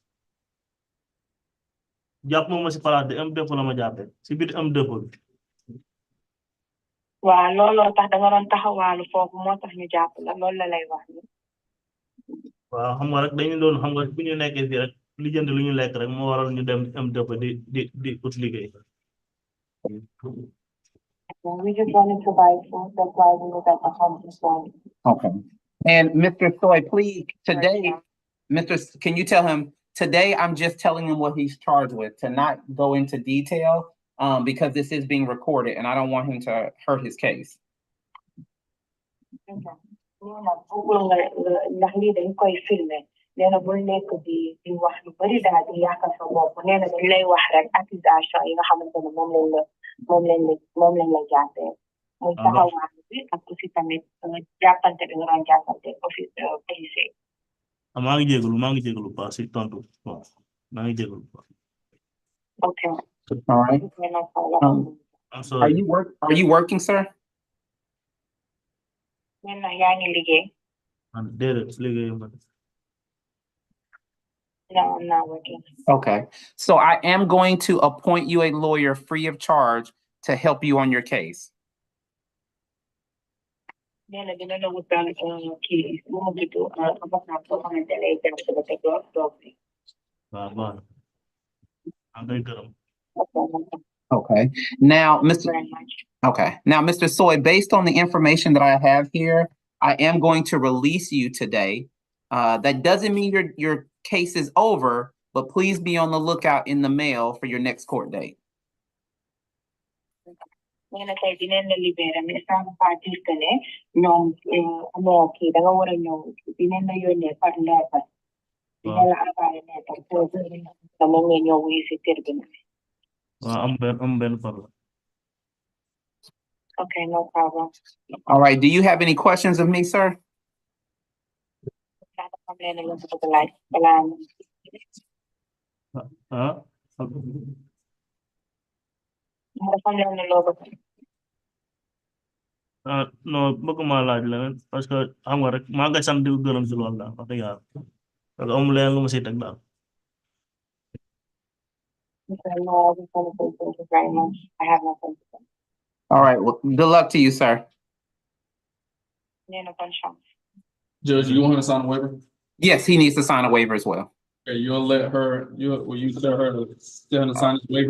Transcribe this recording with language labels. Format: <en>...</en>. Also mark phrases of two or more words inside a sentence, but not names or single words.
<wo>jàpp moom ma si palaas de am dëpp la ma jàppee si biir am dëpp bi. waaw looloo tax da nga doon taxawaalu foofu moo tax ñu jàpp la loolu la lay wax ni. waaw xam nga rek dañu doon xam nga bu ñu nekkee fii rek li jënd lu ñu lekk rek moo waral ñu dem am dëpp di ut liggéey.</wo> <en>We just wanted to buy food, that's why we were at the home this morning. Okay. And Mr. Soy, please, today, can you tell him, today I'm just telling him what he's charged with, to not go into detail, because this is being recorded and I don't want him to hurt his case. Okay.</en> <wo>Ñu nag bëggul nga ndax lii dañ koy filmé nee na bul nekk di wax lu bari daal di yàqal sa bopp nee na dañ lay wax rek accusation yi nga xamante ne moom lañ la jàppee muy taxawaay bi ak aussi tamit jàppante bi nga doon jàppante policier. maa ngi jégalu pas si tontu waaw maa ngi jégalu pas.</wo> <en>Okay. All right. I'm sorry. Are you working, sir?</en> <wo>nee na yaa ngi liggéey. Déedéet liggéey ma.</wo> <en>No, I'm not working. Okay. So I am going to appoint you a lawyer free of charge to help you on your case.</en> <wo>nee na dina la wutal kii mu ngi tudd avocat boo xamante ne dem ci ba teg doog bi. waaw waaw. am ngay gërëm.</wo> <en>Okay. Now, Mr. Soy, based on the information that I have here, I am going to release you today. That doesn't mean your case is over, but please be on the lookout in the mail for your next court date.</en> <wo>nee na tey dinañ la libéré</wo> <fr>mais ça veut pas dire que</fr> <wo>ne ñoom amoo kii da nga war a ñëw dinañ la yónnee par lettre. dinañ la envoyé lettre</wo> <fr>pour que</fr> <wo>moom nga ñëw wuyu si tribunal. am benn problème.</wo> <en>Okay, no problem. All right. Do you have any questions of me, sir?</en> <wo>Non bëgguma laaj leneen parce que xam nga rek maa ngi sant di gërëm si loolu daal wax dëgg yàlla parce que amul leneen lu ma siy teg daal.</wo> <en>All right. Well, good luck to you, sir. Judge, you want her to sign a waiver? Yes, he needs to sign a waiver as well. Okay, will you tell her to sign this waiver?</en>